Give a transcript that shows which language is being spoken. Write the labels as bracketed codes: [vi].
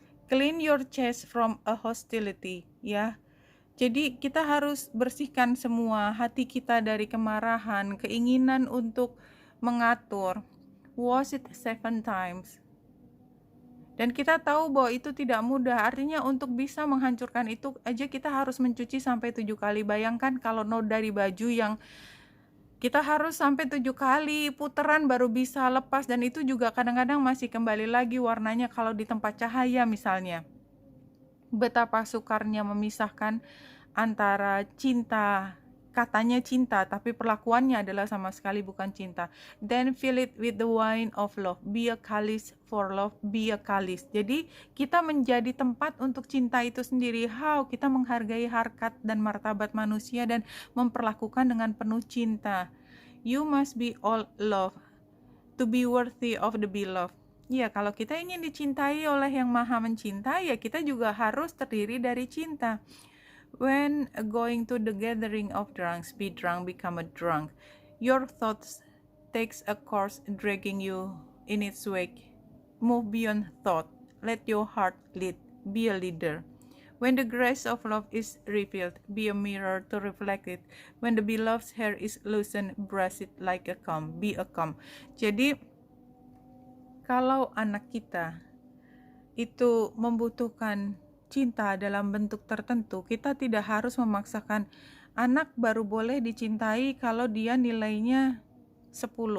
[en] Clean your chest from a hostility, ya. [id] Jadi kita harus bersihkan semua hati kita dari kemarahan, keinginan untuk mengatur. [en] Wash it 7 times. [id] Dan kita tahu bahwa itu tidak mudah. Artinya untuk bisa menghancurkan itu aja kita harus mencuci sampai 7 kali. Bayangkan kalau noda di baju yang kita harus sampai 7 kali puteran baru bisa lepas, dan itu juga kadang-kadang masih kembali lagi warnanya kalau di tempat cahaya misalnya. Betapa sukarnya memisahkan antara cinta, katanya cinta, tapi perlakuannya adalah sama sekali bukan cinta. [en] Then fill it with the wine of love. Be a chalice for love, be a chalice. [id] Jadi kita menjadi tempat untuk cinta itu sendiri. [en] How? [id] Kita menghargai harkat dan martabat manusia dan memperlakukan dengan penuh cinta. [en] You must be all love to be worthy of the beloved. [id] Ya, kalau kita ingin dicintai oleh yang maha mencintai, ya kita juga harus terdiri dari cinta. [en] When going to the gathering of drunks, be drunk, become a drunk. Your thoughts takes a course dragging you in its wake. Move beyond thought. Let your heart lead. Be a leader. When the grace of love is revealed, be a mirror to reflect it. When the beloved's hair is loosened, brush it like a comb. Be a comb. [id] Jadi, kalau anak kita itu membutuhkan cinta dalam bentuk tertentu, kita tidak harus memaksakan. Anak baru boleh dicintai kalau dia nilainya 10.